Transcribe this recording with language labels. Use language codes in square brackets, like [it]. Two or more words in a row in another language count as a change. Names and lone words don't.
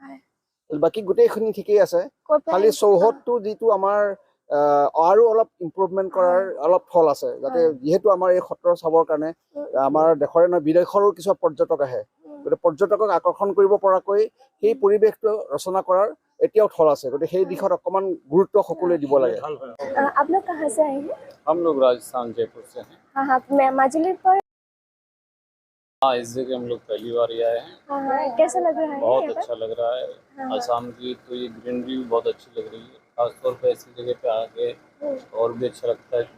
[as] বাকী গোটেইখিনি ঠিকেই আছে, খালি চৌহদটো যিটো আমাৰ আৰু অলপ ইম্প্ৰুভমেণ্ট কৰাৰ অলপ ফল আছে, যাতে যিহেতু আমাৰ এই সত্ৰ চাবৰ কাৰণে আমাৰ দেশৰে নহয় বিদেশৰো কিছুমান পৰ্যটক আহে, গতিকে পৰ্যটকক আকৰ্ষণ কৰিব পৰাকৈ সেই পৰিৱেশটো ৰচনা কৰাৰ এতিয়াও থল আছে। গতিকে সেই দিশত অকণমান গুৰুত্ব সকলোৱে দিব লাগে। [hi] आप लोग कहाँ से आए हैं? हम लोग राजस्थान जयपुर से हैं। हाँ हाँ, मैं माजुली पर। हाँ, इस जगह हम लोग पहली बार ही आए हैं। हाँ हाँ, कैसा लग रहा है बहुत यहाँ पर? अच्छा लग रहा है। हाँ। आसाम की तो ये ग्रीनरी भी बहुत अच्छी लग रही है, खासतौर पर ऐसी जगह पे आके और भी अच्छा लगता है।